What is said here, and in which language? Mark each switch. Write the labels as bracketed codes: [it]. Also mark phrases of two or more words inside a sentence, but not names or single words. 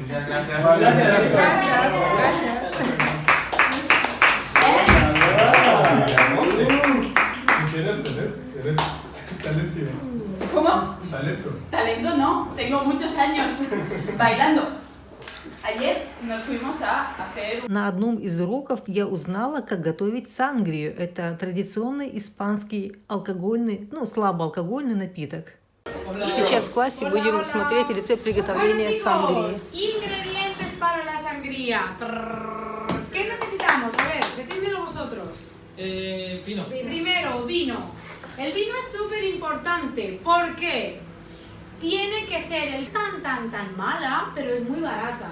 [es] Muchas gracias. Eres talento. ¿Cómo? Talento. Talento no, tengo muchos años bailando. Ayer nos fuimos a hacer... [ru] На одном из уроков я узнала, как готовить сангрию. Это традиционный испанский алкогольный, слабоалкогольный напиток. Сейчас в классе будем смотреть рецепт приготовления сангрии. [es] Ingredientes para la sangría. ¿Qué necesitamos? A ver, decídmelo vosotros. Vino. Primero, vino. El vino es súper importante. ¿Por qué? Tiene que ser el tan mala, pero es muy barata.